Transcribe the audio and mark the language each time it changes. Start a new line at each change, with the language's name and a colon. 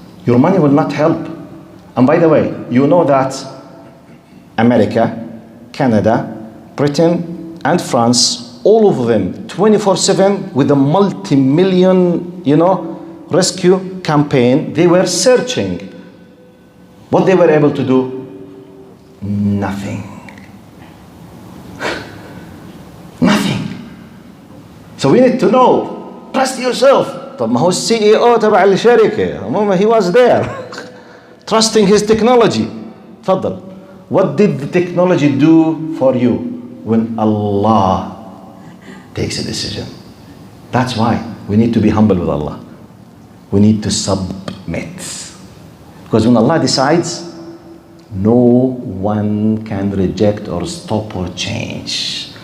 English: Your money will not help. And by the way, you know that America, Canada, Britain, and France, all of them 24/7 with a multi-million, rescue campaign, they were searching. What they were able to do? Nothing. Nothing. So we need to know, trust yourself.
Arabic: طب ما هو CEO تبع الشركة,
English: he was there. Trusting his technology.
Arabic: تفضل.
English: What did the technology do for you when Allah takes a decision? That's why we need to be humble with Allah. We need to submit. Because when Allah decides, no one can reject or stop or change.